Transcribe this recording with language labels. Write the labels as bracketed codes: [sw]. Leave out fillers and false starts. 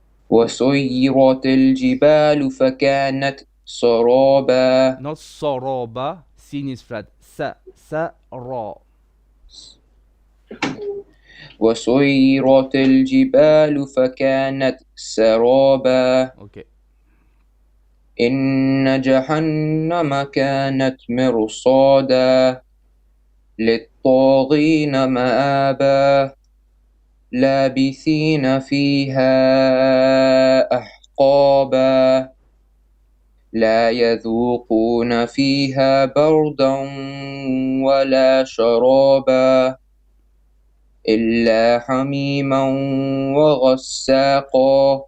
[ar] وسيرت الجبال فكانت سرابا. [en] Not [ar] سرابا, [en] sin is flat. [ar] سرا. وسيرت الجبال فكانت سرابا. [en] Okay. [ar] إن جهنم كانت مرصادا للطاغين مآبا لابثين فيها أحقابا لا يذوقون فيها بردا ولا شرابا إلا حميما وغساقا.